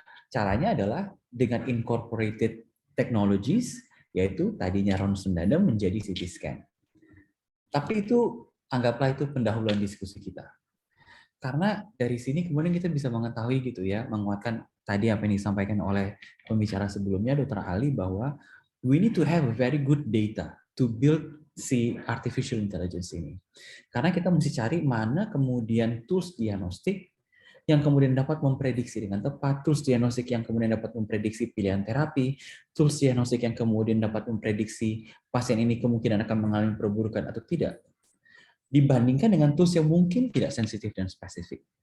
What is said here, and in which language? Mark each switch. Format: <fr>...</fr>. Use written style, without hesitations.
<id>Caranya adalah dengan incorporated technologies, yaitu tadinya ronsen dada menjadi CT scan. Tapi itu anggaplah itu pendahuluan diskusi kita. Karena dari sini kemudian kita bisa mengetahui gitu ya, menguatkan tadi apa yang disampaikan oleh pembicara sebelumnya, Dr.</id> <en>Ali,</en> <id>bahwa</id> <en>we need to have a very good data to build</en> <id>si</id> <en>artificial intelligence</en> <id>ini. Karena kita mesti cari mana kemudian tools diagnostik yang kemudian dapat memprediksi dengan tepat, tools diagnostik yang kemudian dapat memprediksi pilihan terapi, tools diagnostik yang kemudian dapat memprediksi pasien ini kemungkinan akan mengalami perburukan atau tidak, dibandingkan dengan tools yang mungkin tidak sensitif dan spesifik.</id>